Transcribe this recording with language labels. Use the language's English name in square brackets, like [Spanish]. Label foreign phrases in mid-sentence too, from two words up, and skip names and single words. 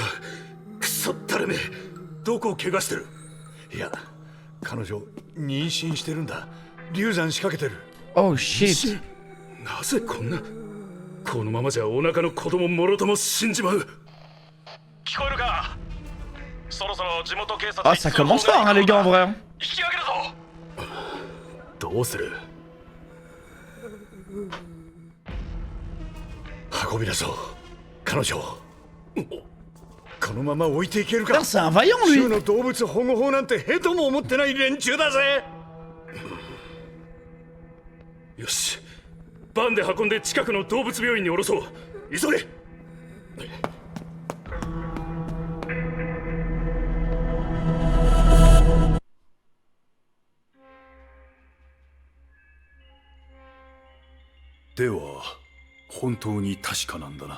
[Japanese] クソったれめ。どこを怪我してる。いや、彼女妊娠してるんだ。流産仕掛けてる。 [English] Oh shit. [Japanese] なぜこんな。このままじゃお腹の子供もろとも死んじまう。聞こえるか。そろそろ地元警察。 [French] Ah, ça commence fort, hein, les gars, en vrai. [Japanese] 引き上げるぞ。どうする。運び出そう。彼女。このまま置いていけるか。 [French] Putain, c'est un vaillant, lui. [Japanese] 州の動物保護法なんてへとも思ってない連中だぜ。よし。バンで運んで近くの動物病院に降ろそう。急げ。では本当に確かなんだな。